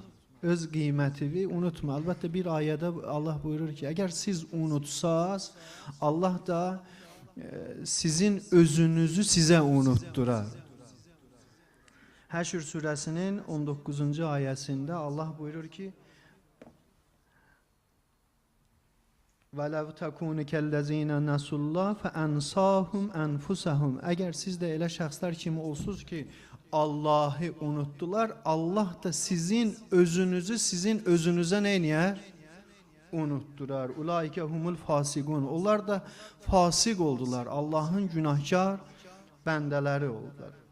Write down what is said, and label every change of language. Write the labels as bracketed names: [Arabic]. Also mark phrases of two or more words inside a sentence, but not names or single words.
[Azerbaijani] Öz qiymətini unutma. Əlbəttə bir ayədə Allah buyurur ki, əgər siz unutsaz, Allah da sizin özünüzü sizə unutdurar. Həşr surəsinin 19-cu ayəsində Allah buyurur ki, [Arabic] وَلَوْ تَكُونِ كَالَّذِينَ نَسُوا اللّٰهَ فَأَنْسَاهُمْ أَنْفُسَهُمْ [Azerbaijani] Əgər siz də elə şəxslər kimi olsunuz ki, Allah'ı unuttular, Allah da sizin özünüzü sizin özünüzə neyniyər? [Arabic] Unutturar. أولئك هم الفاسقون. [Azerbaijani] Onlar da fasik oldular. Allah'ın günahkar bəndələri oldular.